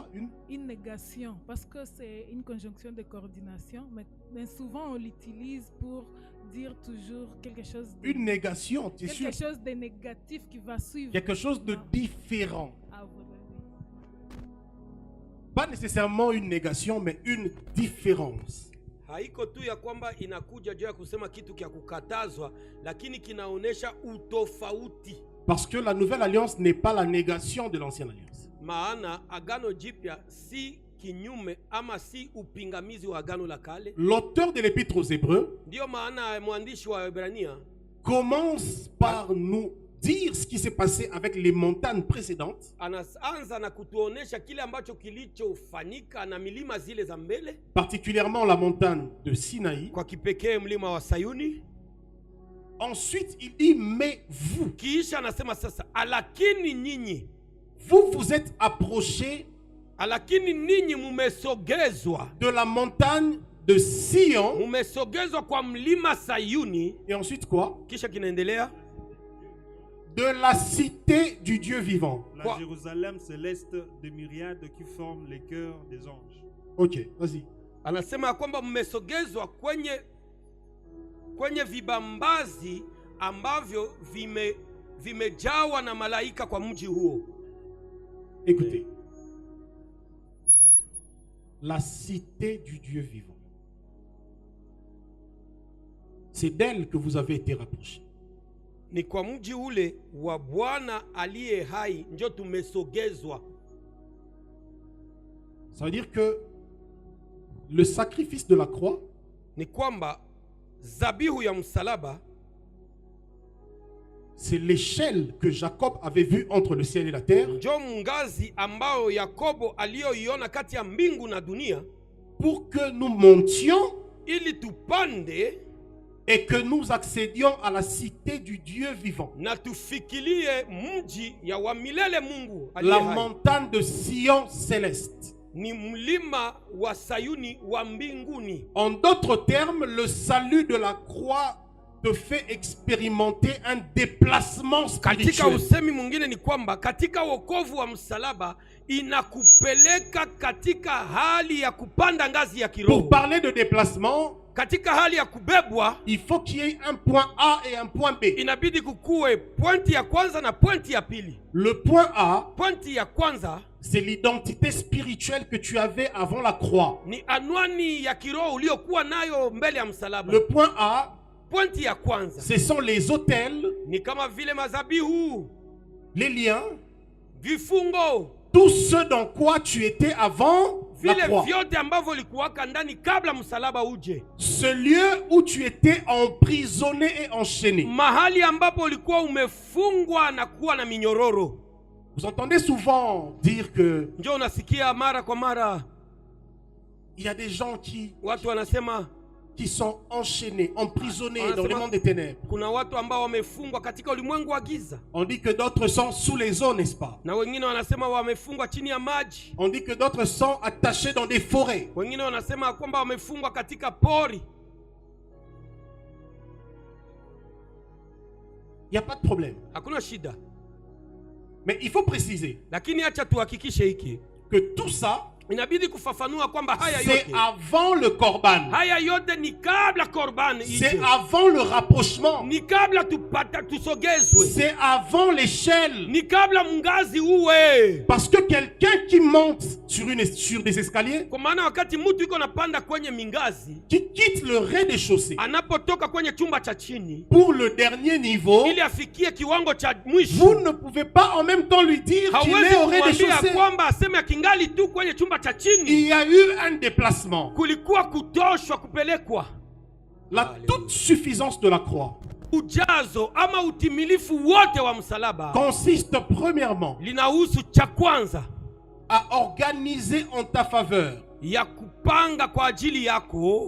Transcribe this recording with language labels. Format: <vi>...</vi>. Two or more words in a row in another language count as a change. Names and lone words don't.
<fr>Une négation, parce que c'est une conjonction de coordination, mais souvent on l'utilise pour dire toujours quelque chose de, une négation, tu es sûr? quelque chose de négatif qui va suivre. Quelque chose de différent. Ah, voilà, oui. Pas nécessairement une négation, mais une différence.</fr> <sw>Haiko tu ya kwamba inakuja juu ya kusema kitu kia kukatazwa, lakini kinaonesha utofauti.</sw> <fr>Parce que la nouvelle alliance n'est pas la négation de l'ancienne alliance.</fr> <sw>Maana agano jipya si kinyume ama si upingamizi wa agano la kale.</sw> <fr>L'auteur de l'épître aux Hébreux</fr> <sw>Ndio maana mwandishi wa Waebrania</sw> <fr>commence par nous dire ce qui s'est passé avec les montagnes précédentes,</fr> <sw>anaanza na kutuonesha kile ambacho kilichofanyika na milima zile za mbele,</sw> <fr>particulièrement la montagne de Sinaï.</fr> <sw>kwa kipekee mlima wa Sayuni.</sw> <fr>Ensuite, il dit mais vous,</fr> <sw>Kisha anasema sasa, alakini nyinyi,</sw> <fr>vous êtes approchés</fr> <sw>alakini ninyi mumesogezwa,</sw> <fr>de la montagne de Sion.</fr> <sw>mumesogezwa kwa mlima Sayuni.</sw> <fr>Et ensuite quoi?</fr> <sw>Kisha kinaendelea,</sw> <fr>De la cité du Dieu vivant. la Quoi? Jérusalem céleste des myriades qui forment les cœurs des anges. Ok, vas-y.</fr> <sw>anasema ya kwamba mmesogezwa kwenye vibambazi ambavyo vimejawa na malaika kwa mji huo.</sw> <fr>Écoutez. La cité du Dieu vivant. C'est d'elle que vous avez été rapprochés.</fr> <sw>Ni kwa mji ule wa Bwana aliye hai ndio tumesogezwa.</sw> <fr>Ça veut dire que le sacrifice de la croix</fr> <sw>Ni kwamba zabihu ya msalaba</sw> <fr>c'est l'échelle que Jacob avait vue entre le ciel et la terre</fr> <sw>ndio ngazi ambao Yakobo aliyoiona kati ya mbingu na dunia,</sw> <fr>pour que nous montions</fr> <sw>ili tupande</sw> <fr>et que nous accédions à la cité du Dieu vivant.</fr> <sw>na tufikilie mji ya wa milele Mungu aliye</sw> <fr>La</fr> <sw>hai.</sw> <fr>montagne de Sion céleste.</fr> <sw>Ni mlima wa Sayuni wa mbinguni.</sw> <fr>En d'autres termes, le salut de la croix te fait expérimenter un déplacement</fr> <sw>Katika</sw> <fr>spirituel.</fr> <sw>usemi mwingine ni kwamba katika wokovu wa msalaba inakupeleka katika hali ya kupanda ngazi ya kiroho.</sw> <fr>Pour parler de déplacement,</fr> <sw>Katika hali ya kubebwa,</sw> <fr>il faut qu'il y ait un point A et un point B.</fr> <sw>inabidi kukue pointi ya kwanza na pointi ya pili.</sw> <fr>Le point A,</fr> <sw>Pointi ya kwanza</sw> <fr>c'est l'identité spirituelle que tu avais avant la croix.</fr> <sw>ni anwani ya kiroho uliokuwa nayo mbele ya msalaba.</sw> <fr>Le point A,</fr> <sw>Pointi ya kwanza</sw> <fr>ce sont les autels,</fr> <sw>ni kama vile mazabihu,</sw> <fr>les liens,</fr> <sw>vifungo,</sw> <fr>tout ce dans quoi tu étais avant la</fr> <sw>vile</sw> <fr>croix.</fr> <sw>vyote ambavyo likuwaka ndani kabla msalaba uje.</sw> <fr>Ce lieu où tu étais emprisonné et enchaîné.</fr> <sw>Mahali ambapo ulikuwa umefungwa na kuwa na minyororo.</sw> <fr>Vous entendez souvent dire que</fr> <sw>Njoo unasikia mara kwa mara</sw> <fr>il y a des gens</fr> <sw>watu wanasema</sw> <fr>qui sont enchaînés, emprisonnés Ah, dans c'est le bon. monde des ténèbres.</fr> <sw>kuna watu ambao wamefungwa katika ulimwengu wa giza,</sw> <fr>On dit que d'autres sont sous les eaux, n'est-ce pas?</fr> <sw>na wengine wanasema wamefungwa chini ya maji,</sw> <fr>On dit que d'autres sont attachés dans des forêts.</fr> <sw>wengine wanasema kwamba wamefungwa katika pori.</sw> <fr>Il n'y a pas de problème.</fr> <sw>Hakuna shida,</sw> <fr>Mais il faut préciser</fr> <sw>lakini acha tuhakikishe hiki,</sw> <fr>que tout ça,</fr> <sw>inabidi kufafanua kwamba haya</sw> <fr>c'est</fr> <sw>yote</sw> <fr>avant le korban.</fr> <sw>haya yote ni kabla korban</sw> <fr>C'est</fr> <sw>ije,</sw> <fr>avant le rapprochement.</fr> <sw>ni kabla tusogezwe,</sw> <fr>C'est avant l'échelle.</fr> <sw>ni kabla mngazi uwe.</sw> <fr>Parce que quelqu'un qui monte sur des escaliers,</fr> <sw>Kwa maana wakati mtu yuko napanda kwenye mingazi,</sw> <fr>qui quitte le rez-de-chaussée</fr> <sw>anapotoka kwenye chumba cha chini</sw> <fr>pour le dernier niveau,</fr> <sw>ili afikie kiwango cha mwisho,</sw> <fr>vous ne pouvez pas en même temps lui dire qu'il</fr> <sw>hawezi</sw> <fr>est au</fr> <sw>kumwambia</sw> <fr>rez-de-chaussée.</fr> <sw>kwamba aseme akingali tu kwenye chumba cha</sw> <fr>Il</fr> <sw>chini.</sw> <fr>y a eu un déplacement.</fr> <sw>Kulikuwa kutoshwa, kupelekwa.</sw> <fr>La toute suffisance de la croix</fr> <sw>Ujazo ama utimilifu wote wa msalaba</sw> <fr>consiste premièrement</fr> <sw>linahusu cha kwanza</sw> <fr>à organiser en ta faveur</fr> <sw>ya kupanga kwa ajili yako</sw>